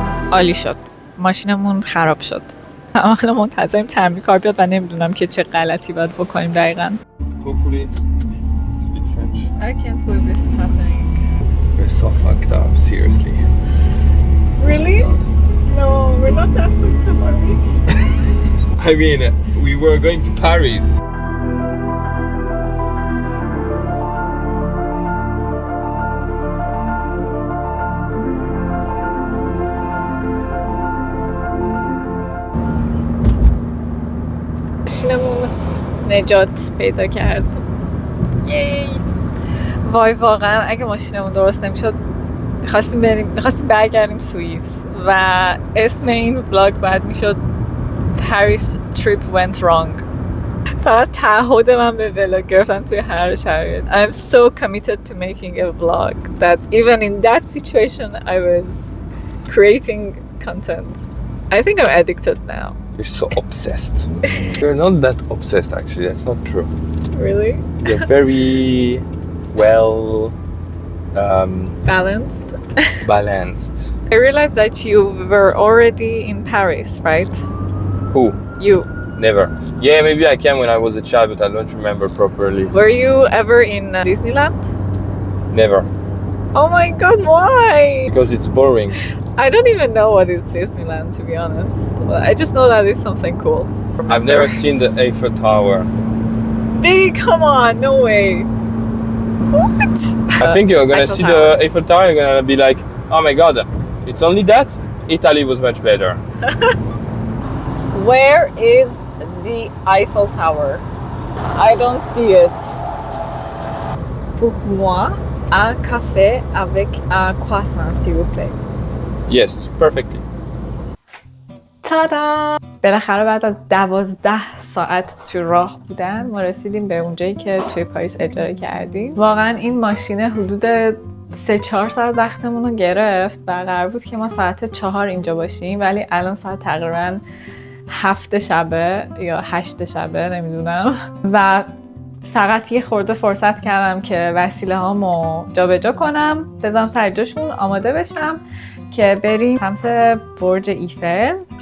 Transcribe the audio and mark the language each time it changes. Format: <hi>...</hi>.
<fa>عالی شد. ماشینمون خراب شد. الان منتظریم تعمیر کار بیاد و نمیدونم که چه غلطی باید بکنیم دقیقاً.</fa> <en>Hopefully speak French. I can't believe this is happening. We're so fucked up, seriously. Really? No, we're not that fucked up, are we? I mean, we were going to Paris.</en> <fa>ماشینمون نجات پیدا کرد. یی. وای واقعا اگه ماشینمون درست نمیشد می‌خواستیم برگردیم سوئیس و اسم این ولاگ بعد میشد</fa> <en>Paris trip went wrong.</en> <fa>فقط تعهد من به ولاگ گرفتن توی هر شرایط.</fa> <en>I'm so committed to making a vlog that even in that situation I was creating content. I think I'm addicted now. You're so obsessed. You're not that obsessed, actually. That's not true. Really? You're very well balanced. Balanced. I realized that you were already in Paris, right? Who? You. Never. Yeah, maybe I came when I was a child, but I don't remember properly. Were you ever in Disneyland? Never. Oh my god, why? Because it's boring. I don't even know what is Disneyland, to be honest. I just know that it's something cool. I've never seen the Eiffel Tower. Baby, come on, no way. What? I think you're gonna see the Eiffel Tower, you're gonna be like, oh my god, it's only that? Italy was much better. Where is the Eiffel Tower? I don't see it.</en> <fr>Pour moi, un café avec un croissant, s'il vous plaît.</fr> <en>Yes, perfectly.</en> <fa>تادا! بالاخره بعد از 12 ساعت تو راه بودن ما رسیدیم به اونجایی که توی پاریس اجاره کردیم. واقعا این ماشین حدود 3-4 ساعت وقتمون رو گرفت و قرار بود که ما ساعت 4 اینجا باشیم، ولی الان ساعت تقریبا 7 شبه یا 8 شبه نمیدونم و فقط یه خورده فرصت کردم که وسیله هامو جابجا کنم، بذارم سر جاشون آماده بشم که بریم سمت برج ایفل</fa>